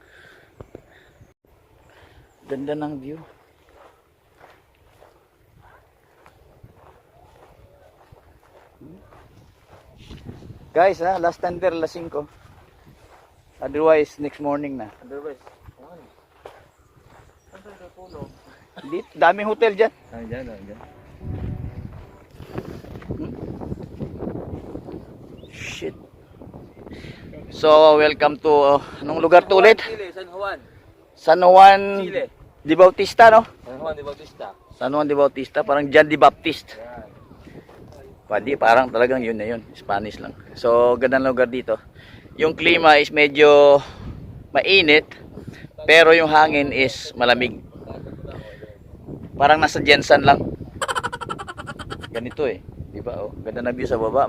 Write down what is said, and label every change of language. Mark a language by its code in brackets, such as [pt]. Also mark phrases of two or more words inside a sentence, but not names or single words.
[tl] Ganda ng view. Guys, [en] last tender, [tl] alas 5. Otherwise, [en] next morning [tl] na. Otherwise, saan sa puno? Dito, daming hotel dyan. Dyan. Shit. [en] So, welcome to, [tl] anong lugar to ulit? Chile, San Juan. San Juan Chile. de Bautista, no? San Juan de Bautista. San Juan de Bautista, parang John de Baptist. Yan. Pwede, parang talagang yun na yun. Spanish lang. So, gandang lugar dito. Yung klima is medyo mainit, pero yung hangin is malamig. Parang nasa Jensen lang. Ganito eh. Diba? Oh, ganda na view sa baba.